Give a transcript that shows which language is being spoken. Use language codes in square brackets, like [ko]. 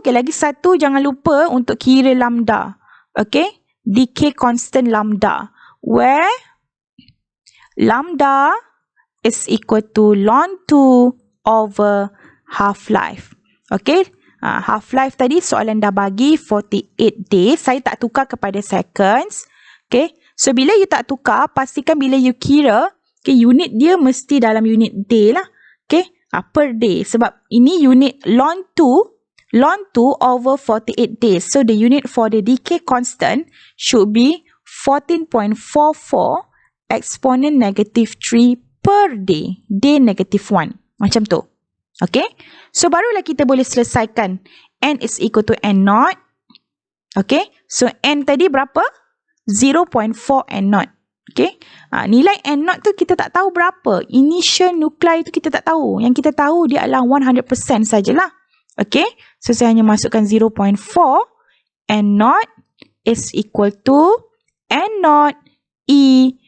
[ms] Okay, lagi satu, jangan lupa untuk kira lambda. Okay, decay constant lambda. [en] Where lambda is equal to ln 2 over half-life. [ms] Okay, half-life tadi soalan dah bagi 48 days. Saya tak tukar kepada seconds. Okay, so bila you tak tukar, pastikan bila you kira, okay, unit dia mesti dalam unit day lah. Okay, per day. Sebab ini unit [en] ln 2 over 48 days. So, the unit for the decay constant should be 14.44 exponent negative 3 per day. Day negative 1. [ms] Macam tu. Okay. So, barulah kita boleh selesaikan. [en] N is equal to N naught. Okay. So, N [ms] tadi berapa? 0.4 N naught. Okay. Nilai N naught tu kita tak tahu berapa. Initial nuclei tu kita tak tahu. Yang kita tahu dia adalah 100% sajalah. Okay. So, saya hanya masukkan 0.4. [en] N naught is equal to N naught E.